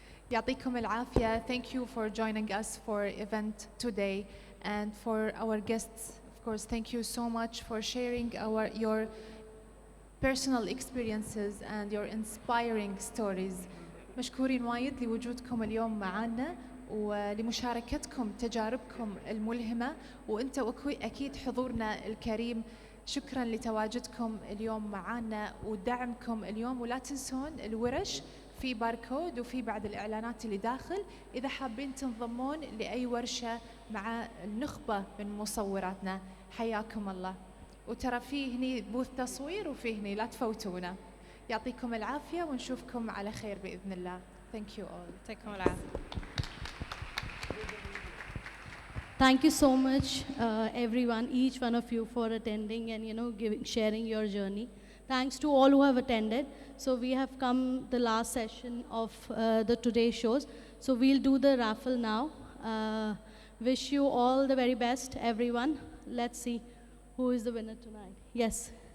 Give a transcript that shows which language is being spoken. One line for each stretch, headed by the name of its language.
Arabic: يعطيكم العافية.
English: Thank you for joining us for event today, and for our guests, of course, thank you so much for sharing your personal experiences and your inspiring stories.
Arabic: مشكورين وايد لوجودكم اليوم معنا ولمشاركتكم تجاربكم الملهمة، وانتم أكيد حضورنا الكريم. شكرا لتواجدكم اليوم معنا ودعمكم اليوم، ولا تنسون الورش في باركود وفي بعد الإعلانات اللي داخل إذا حابين تنضمون لأي ورشة مع النخبة من مصوراتنا. حياكم الله. وترى فيه هني بوث تصوير وفيه هني، لا تفوتونا. يعطيكم العافية ونشوفكم على خير بإذن الله.
English: Thank you all.
Arabic: يعطيكم العافية.
English: Thank you so much, everyone, each one of you, for attending and sharing your journey. Thanks to all who have attended. So we have come the last session of the today's shows. So we'll do the raffle now. Wish you all the very best, everyone. Let's see who is the winner tonight. Yes.